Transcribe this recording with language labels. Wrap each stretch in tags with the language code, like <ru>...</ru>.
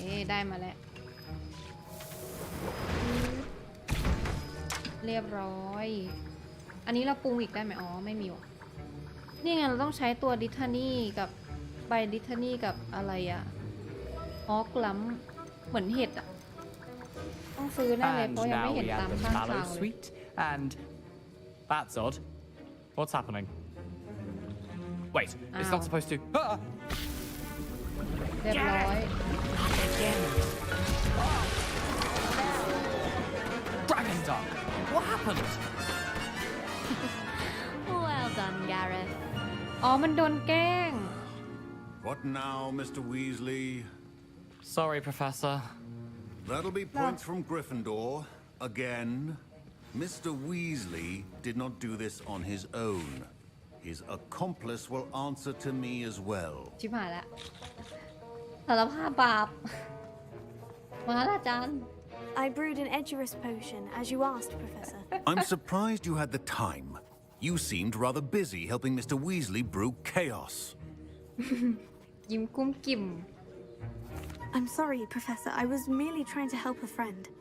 <th>ได้มาแล้วเรียบร้อยอันนี้เราปรุงอีกได้ไหมอ๋อไม่มีว่ะนี่ไงเราต้องใช้ตัวดิทานี่กับใบดิทานี่กับอะไรอะฮอกลัมเหมือนเห็ดอะต้องซื้อแน่เลยเพราะยังไม่เห็นตามข้างทางเลย</th> <en>sweet and that's odd. What's happening? Wait, it's not supposed to.</en> <th>เรียบร้อย</th> <en>Dragon Dog! What happened? Well done, Gareth.</en> <th>อ๋อมันโดนแกล้ง</th> <en>What now, Mr. Weasley? Sorry, Professor. That'll be points from Gryffindor. Again. Mr. Weasley did not do this on his own. His accomplice will answer to me as well.</en> <th>ชิบหายแล้วสารภาพบาปมาแล้วอาจารย์</th> <en>I brewed an Edurus potion, as you asked, Professor. I'm surprised you had the time. You seemed rather busy helping Mr. Weasley brew chaos.</en> <th>ยิ้มกุ้มกิ่ม</th> <en>I'm sorry, Professor. I was merely trying to help a friend.</en>